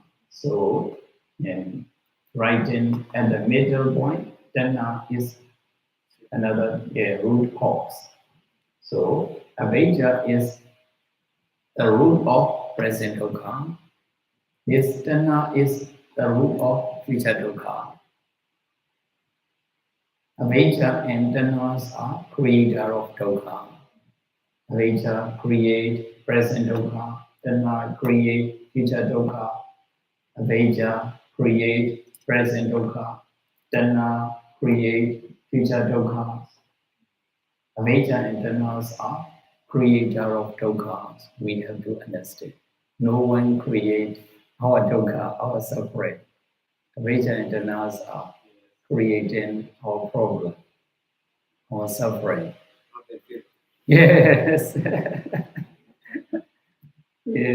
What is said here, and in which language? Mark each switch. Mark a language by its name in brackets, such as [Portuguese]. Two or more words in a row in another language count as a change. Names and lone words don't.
[English] So right in at the middle point, tanha is another root cause. So avijja is the root of present dukkha. This tanha is the root of future dukkha. Avijja and tanhas are creator of dukkha. Avijja create present dukkha, tanha create future dukkha. Avijja create present dukkha, tanha create future dukkha. Avijja and tanhas are creator of dukkha. We have to understand. No one create our dukkha, our suffering. Avijja and tanhas are creating our problem, our suffering. Yes. Yes.